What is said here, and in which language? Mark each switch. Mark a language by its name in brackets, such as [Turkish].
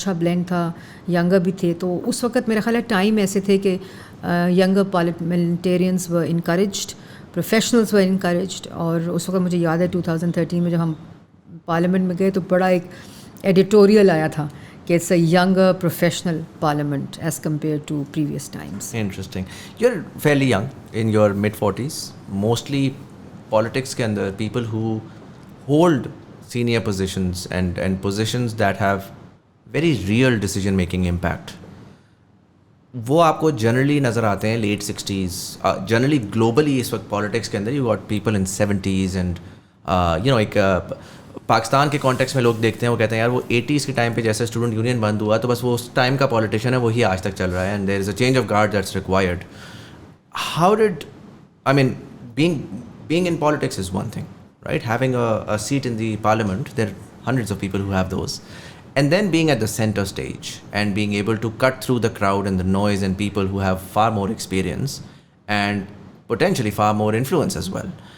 [Urdu] اچھا بلینڈ تھا, ینگر بھی تھے. تو اس وقت میرا خیال ہے ٹائم ایسے تھے کہ [English] younger parliamentarians were encouraged, [Urdu] پروفیشنلز ور انکریجڈ. اور اس وقت مجھے یاد ہے 2013 میں جب ہم پارلیمنٹ میں گئے تو بڑا ایک ایڈیٹوریل آیا تھا کہ [English] It's a younger professional parliament as compared to previous times. Interesting. You are fairly young in your mid-40s. Mostly politics کے اندر people who hold senior positions and positions that have very real decision making impact. [Urdu] وہ آپ کو generally نظر آتے ہیں late 60s. Generally globally اس وقت politics کے اندر [English] you got people in 70s [Urdu] and ایک پاکستان کے کانٹیکس میں لوگ دیکھتے ہیں وہ کہتے ہیں یار وہ 80s کے ٹائم پہ جیسے اسٹوڈنٹ یونین بند ہوا تو بس وہ اس ٹائم کا پالیٹیشین ہے وہی آج تک چل رہا ہے [English] And there is a change of guard that's required. How did I mean being in politics is one thing, right? Having a seat in the parliament, there are hundreds of people who have those. And then being at the center stage and being able to cut through the crowd and the noise and people who have far more experience and potentially far more influence as well.